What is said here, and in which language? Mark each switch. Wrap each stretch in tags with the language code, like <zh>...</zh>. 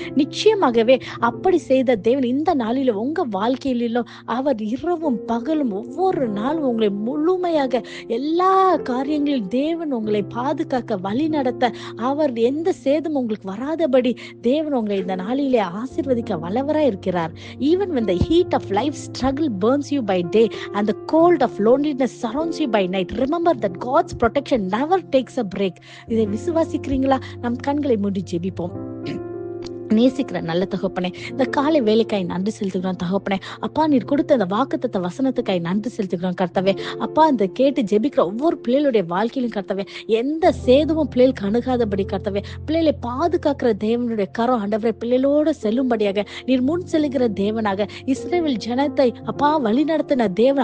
<ta>நிச்சயமாகவே அப்படி செய்த தேவன் இந்த நாளிலும் உங்க வாழ்க்கையிலும் அவர் இரவும் பகலும் ஒவ்வொரு நாளும் உங்களை முழுமையாக எல்லா காரியங்களிலும் தேவன் உங்களை பாதுகாக்க வழி நடத்த, அவர் எந்த சேதம் உங்களுக்கு வராதபடி தேவன் உங்களை இந்த நாளிலே ஆசீர்வதிக்க வல்லவராய் இருக்கிறார்.</ta> <en>Even when the heat of life struggle burns you by day and the cold of loneliness surrounds you by night, remember that God's protection never takes a break.</en> <ta>இதை விசுவாசிக்கிறீங்களா? நம் கண்களை மூடி ஜெபிப்போம். நேசிக்கிற நல்ல தகப்பனே, இந்த காலை வேலைக்காய் நன்றி செலுத்துகிறோம் தகப்பனே. அப்பா, நீர் கொடுத்த இந்த வாக்குத்தத்த வசனத்துக்காய் நன்றி செலுத்துகிறோம் கர்த்தாவே. அப்பா, இந்த கேட்டு ஜெபிக்கிற ஒவ்வொரு பிள்ளைகளுடைய வாழ்க்கையிலும் கர்த்தாவே எந்த சேதமும் பிள்ளைகளுக்கு அணுகாதபடி கர்த்தாவே பிள்ளைகளை பாதுகாக்கிற தேவனுடைய கரம் ஆண்டவரே பிள்ளைகளோடு செல்லும்படியாக நீர் முன் செல்லுகிற தேவனாக இஸ்ரவேல் ஜனத்தை அப்பா வழி நடத்தின தேவன்.</ta>